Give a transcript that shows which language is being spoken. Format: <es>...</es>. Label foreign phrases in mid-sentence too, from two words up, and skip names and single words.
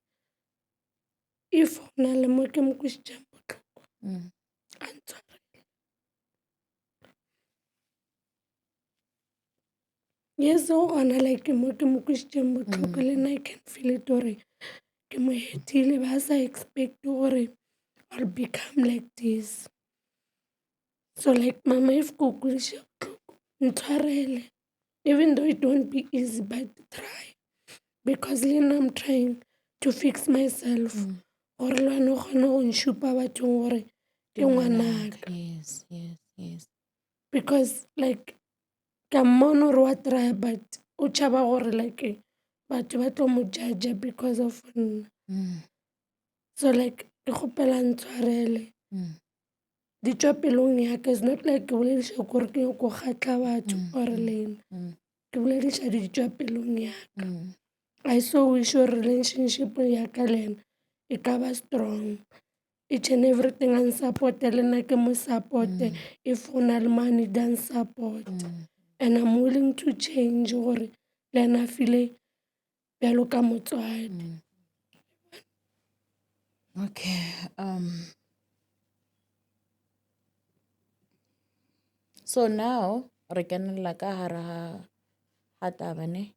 <tn>if go na le mo ke mo kwisitseng botlhoko a ntshwarele.</tn> <en>Yes,</en> <tn>go gona like mo ke mo kwisitseng botlhoko le nna</tn> <en>I can feel it</en> <tn>gore ke mo hetile ba sa expect gore</tn> <en>I'll become like this. So like</en> <tn>Mama, if ko kwadisa botlhoko ntshwarele,</tn> <en>even though it won't be easy, but try, because</en> <tn>le nna</tn> <en>I'm trying to fix myself</en> <tn>gore le wena o kgone go nshupa bathong gore ke ngwanaka.</tn> <en>Yes. Because like</en> <nso>ka mmona gore wa try but o tšhaba gore like batho ba tlo mo judge</nso> <en>because of</en> <nso>nna.</nso> <en>So like</en> <nso>ke kgopela ntshwarele di tswa pelong yaka.</nso> <en>It's not like</en> <nso>ke bolediša kore ke ko kgatla batho or lena, ke bolediša di tswa pelong yaka.</nso> <en>I so wish your relationship</en> <nso>yaka le ena e ka ba</nso> <en>strong, each and everything and support</en> <nso>le nna ke mo supporte</nso> <en>if</en> <nso>go na le</nso> <en>money than support, and I'm willing to change</en> <nso>gore le ena a</nso> <en>feel</en> <nso>bjalo ka motswadi. Okay. So now re kenella ka hara ha taba ne.</nso>